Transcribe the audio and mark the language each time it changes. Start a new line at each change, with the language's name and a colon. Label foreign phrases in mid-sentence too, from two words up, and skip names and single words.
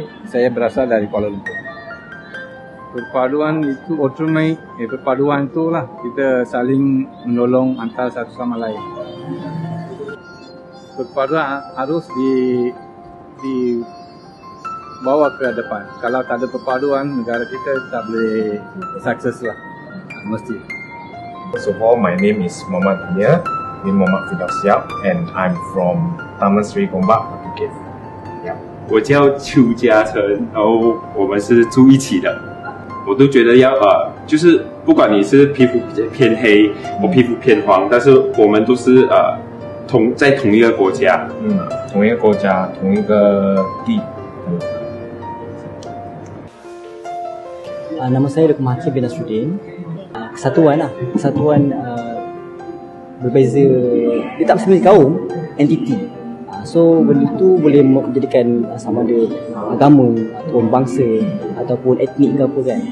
Malay: Saya berasal dari Kuala Lumpur. Perpaduan itu otrumai, perpaduan itulah kita saling menolong antara satu sama lain. Perpaduan harus dibawa ke depan. Kalau tak ada perpaduan, negara kita tak boleh sukses lah. Mesti.
English: First of all, my name is Muhammad Nia bin Muhammad Firdaus Siap, and I'm from Taman Sri Gombak, Phuket.
Chinese: 我叫邱嘉诚，然后我们是住一起的。我都觉得就是不管你是皮肤比较偏黑，我皮肤偏黄，但是我们都是在同一个国家。同一个国家，同一个地。
Malay: Nama saya Dr. Mahathir bin Nasruddin. Kesatuan lah, kesatuan berbeza, dia tak mesti kaum, entiti. So benda tu boleh menjadikan sama ada agama ataupun bangsa ataupun etnik ke apa kan.